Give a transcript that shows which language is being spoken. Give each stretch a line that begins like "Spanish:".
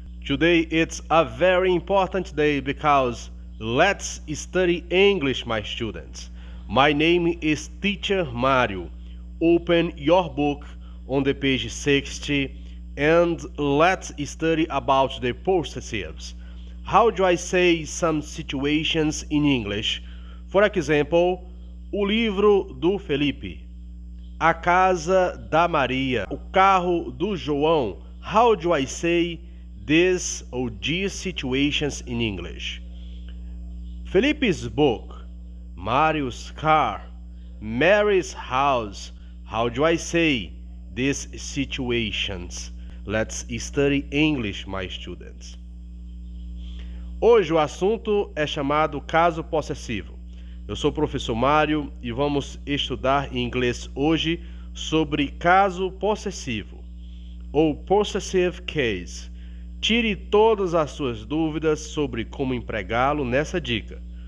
English: Today it's a very important day because let's study English, my students. My name is Teacher Mario. Open your book on the page 60 and let's study about the possessives. How do I say some situations in English? For example,
Portuguese: o livro do Felipe, a casa da Maria, o carro do João.
English: How do I say this or these situations in English? Felipe's book, Mario's car, Mary's house. How do I say these situations? Let's study English, my students.
Portuguese: Hoje o assunto é chamado caso possessivo. Eu sou o professor Mário e vamos estudar em inglês hoje sobre caso possessivo ou possessive case. Tire todas as suas dúvidas sobre como empregá-lo nessa dica.